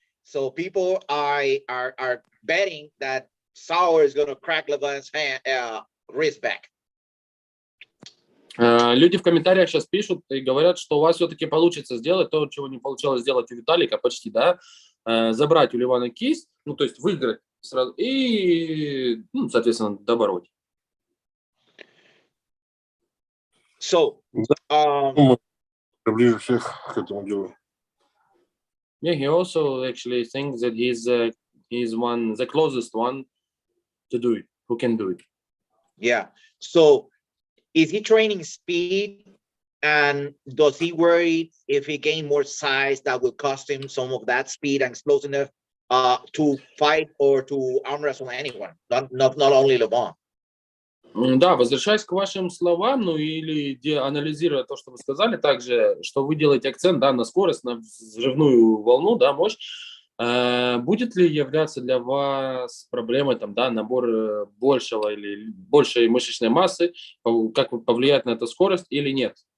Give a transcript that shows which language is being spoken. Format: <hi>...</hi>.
<en>So people are betting that Zaur is going to crack Levon's hand wrist back.</en> <ru>Люди в комментариях сейчас пишут и говорят, что у вас все-таки получится сделать то, чего не получалось сделать у Виталика почти, да, забрать у Левана кисть, ну, то есть выиграть сразу и, ну, соответственно, добороть.</ru> <en>So,</en> <ru>Ближе всех к этому делу.</ru> <en>Yeah, he also actually thinks that he's the closest one to do it, who can do it. Yeah. So, is he training speed, and does he worry if he gain more size that will cost him some of that speed and explosiveness to fight or to arm wrestle anyone, not only Levon?</en> <ru>Да, возвращаясь к вашим словам, ну или анализируя то, что вы сказали, также, что вы делаете акцент, да, на скорость, на взрывную волну, да, мощь, будет ли являться для вас проблемой, там, да, набор большего или большей мышечной массы, как повлияет на эту скорость или нет?</ru>